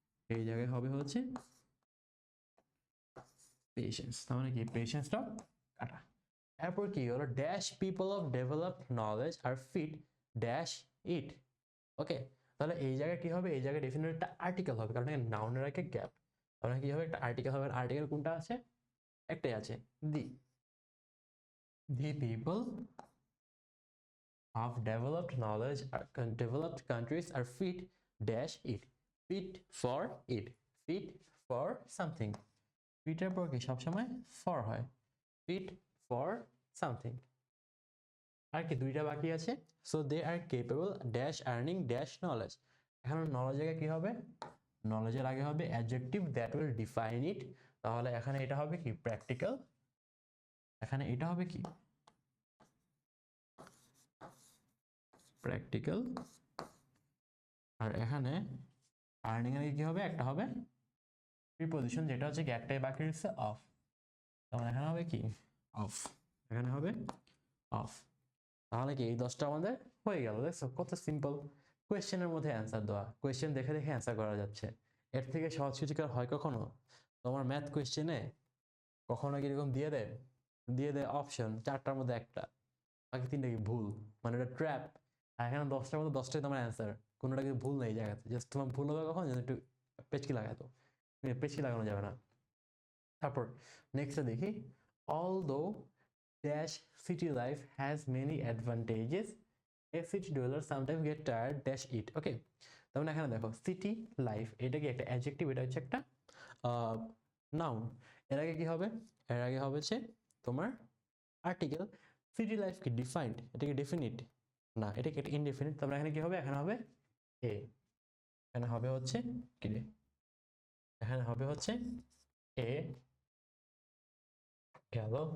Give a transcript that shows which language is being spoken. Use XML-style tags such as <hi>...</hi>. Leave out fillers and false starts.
<bn>এই জায়গায় হবে হচ্ছে পেশেন্স, তার মানে কি পেশেন্সটা কাটা। এরপর কি হলো?</bn> <en>Dash people of developed knowledge are fit dash it.</en> <bn>ওকে, তাহলে এই জায়গায় কি হবে? এই জায়গায় ডেফিনেটলি একটা আর্টিকেল হবে, কারণ নাউনের আগে গ্যাপ, তাহলে কি হবে? একটা আর্টিকেল হবে। আর্টিকেল কোনটা আছে? একটাই আছে, দি।</bn> <en>the people of developed knowledge are developed countries are fit dash it, fit for it, fit for something,</en> <bn>ফিটের পর কি সবসময় ফর হয়,</bn> <en>Fit for something.</en> <bn>আর কি দুইটা বাকি আছে।</bn> <en>So they are capable dash earning dash knowledge.</en> <bn>এখন নলেজ আগে কি হবে? নলেজের আগে হবে অ্যাডজেক্টিভ</bn> <en>that will define it,</en> <bn>তাহলে এখানে এটা হবে কি প্র্যাকটিক্যাল, এখানে এটা হবে কি প্র্যাকটিক্যাল, আর এখানে আর্নিং এর কি হবে? একটা হবে প্রিপোজিশন, যেটা হচ্ছে কি একটাই বাকি রয়েছে, অফ। তখন এখানে হবে কি অফ, এখানে হবে অফ। তাহলে কি এই 10টা আমাদের হয়ে গেল। দেখছো কত সিম্পল, কোয়েশ্চেনের মধ্যে অ্যান্সার দেওয়া, কোয়েশ্চেন দেখে দেখে অ্যান্সার করা যাচ্ছে। এর থেকে সহজ কিছু কি আর হয় কখনো? তোমার ম্যাথ কোয়েশ্চেনে কখনো কি এরকম দিয়ে দেয় অপশন 4টার মধ্যে একটা, বাকি 3টা কি ভুল, মানে এটা ট্র্যাপ। আর এখানে 10টার মধ্যে 10টাই তোমার অ্যান্সার, কোনোটা কিছু ভুল নেই জায়গাতে। জাস্ট তোমার ভুল হবে কখন? যেন একটু পেচকি লাগাতো, পেচকি লাগানো যাবে না। তারপর নেক্সটটা দেখি,</bn> <en>Although dash city life has many advantages, a city dweller sometimes get tired dash it.</en> <bn>ওকে, তার মানে এখানে দেখো সিটি লাইফ, এটা কি একটা অ্যাডজেক্টিভ, এটা হচ্ছে একটা নাউন। এর আগে কি হবে? এর আগে হবে হচ্ছে তোমার আর্টিকেল। সিটি লাইফ কি ডিফাইন্ড, এটা কি ডেফিনিট না, এটা কি একটা ইনডেফিনিট। তারপরে এখানে কি হবে? এখানে হবে এ, এখানে হবে হচ্ছে কি রে, এখানে হবে হচ্ছে এ গেল।</bn>